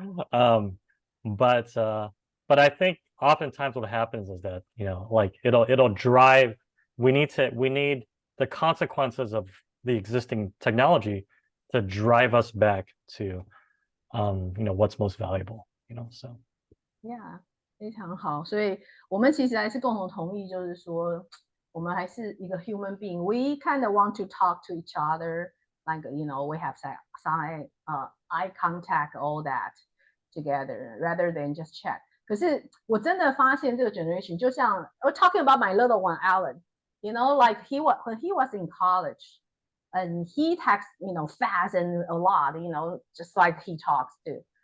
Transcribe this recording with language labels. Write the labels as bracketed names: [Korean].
[English] But I think oftentimes what happens is that, like it'll drive, we need the consequences of the existing technology to drive us back to what's most valuable, so. [Chinese] Yeah, 非常好。所以我们其实还是共同同意，就是说我们还是一个 human being. [English] We kind of want to talk to each other, like we have some eye contact, all that together, rather than just chat. [Chinese] 可是我真的发现这个 [English] generation [Chinese] 就像 [English] we're talking about my little one Alan, like when he was in college, and he texts fast and a lot, just like he talks too.